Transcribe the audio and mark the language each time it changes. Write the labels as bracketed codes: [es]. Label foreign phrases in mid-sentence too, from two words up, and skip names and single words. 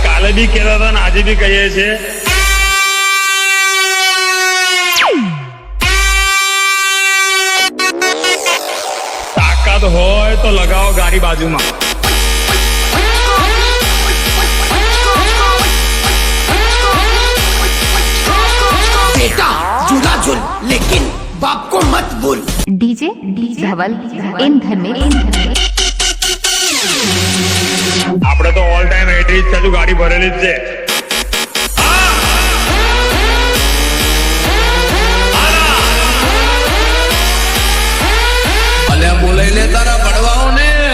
[gu] આપણે બી કહેતા હતા ને આજે બી કહીએ છીએ, તાકાત હોય તો લગાવો ગાડી બાજુમાં. [hi] बेटा झूला झूल लेकिन बाप को मत बोल. डीजे धवल इन घर में [gu] આપણે તો ઓલ ટાઈમ 80 જ છે, ગાડી ભરેલી જ છે. અલ્યા બોલાઈ લે તારા ભડવાઓ ને.